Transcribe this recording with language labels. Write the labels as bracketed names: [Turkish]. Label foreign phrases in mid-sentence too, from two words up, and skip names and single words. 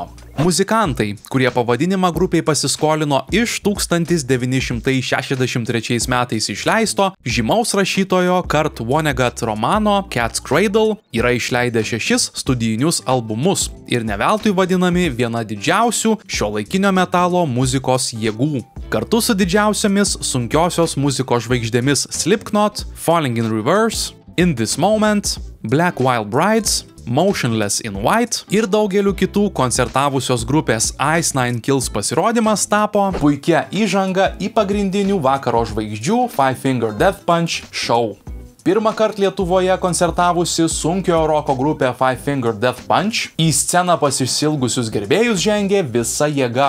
[Lithuanian] Muzikantai, kurie pavadinimą grupiai pasiskolino iš 1963 metais išleisto žymaus rašytojo Kurt Vonnegut romano Cat's Cradle, yra išleidę 6 studijinius albumus ir ne veltui vadinami viena didžiausių šiuolaikinio metalo muzikos jėgų. Kartu su didžiausiomis sunkiosios muzikos žvaigždėmis Slipknot, Falling in Reverse, In This Moment, Black Wild Brides, Motionless in White ir daugeliu kitų koncertavusios grupės Ice Nine Kills pasirodymas tapo puikia įžanga į pagrindinių vakaro žvaigždžių Five Finger Death Punch show. Pirmą kartą Lietuvoje koncertavusi sunkiojo roko grupė Five Finger Death Punch į sceną pas išsilgusius gerbėjus žengė visa jėga.